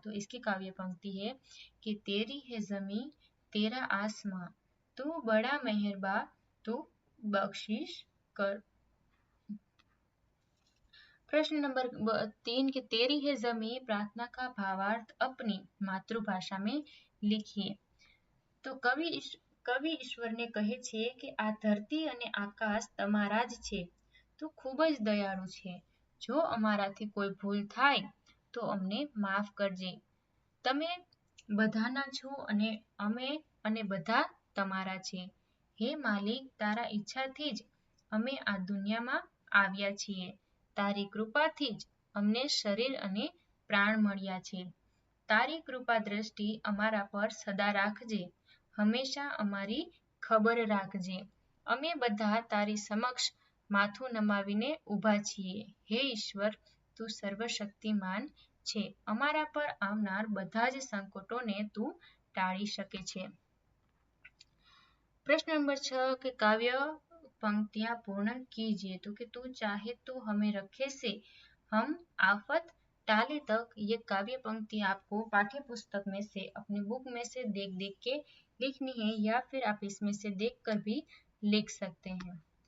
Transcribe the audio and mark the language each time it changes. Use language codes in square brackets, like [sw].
[hi] तो इसकी काव्य पंक्ति है कि तेरी है जमीन, तेरा आसमां, तू बड़ा मेहरबा, तू बख्शिश कर। प्रश्न नंबर 3 कि तेरी है जमी प्रार्थना का भावार्थ अपनी मातृभाषा में लिखिए। [gu] તો કવિ ઈશ્વરને કહે છે કે આ ધરતી અને આકાશ તમારા જ છે. તું ખૂબ જ દયાળુ છે. જો અમારાથી કોઈ ભૂલ થાય તો અમને માફ કરજે. તમે બધાના છો અને અમે અને બધા તમારા છે. હે માલિક, તારા ઈચ્છાથી જ અમે આ દુનિયામાં આવ્યા છીએ. તારી કૃપાથી જ અમને શરીર અને પ્રાણ મળ્યા છે. તારી કૃપા દ્રષ્ટિ અમારા પર સદા રાખજે. હંમેશા અમારી ખબર રાખજે. અમે બધા તારી સમક્ષ માથું નમાવીને ઊભા છીએ. હે ઈશ્વર, તું સર્વશક્તિમાન છે. અમારા પર આવનાર બધા જ સંકટોને તું ટાળી શકે છે. [hi] प्रश्न नंबर 6 के काव्य पंक्तियां पूर्ण कीजिए. तो कि तू चाहे तो हमें रखे से हम आफत टाले तक, ये काव्य पंक्ति आपको पाठ्य पुस्तक में से अपनी बुक में से देख देख के लिखनी है या फिर आप इसमें से देख कर भी लिख सकते हैं.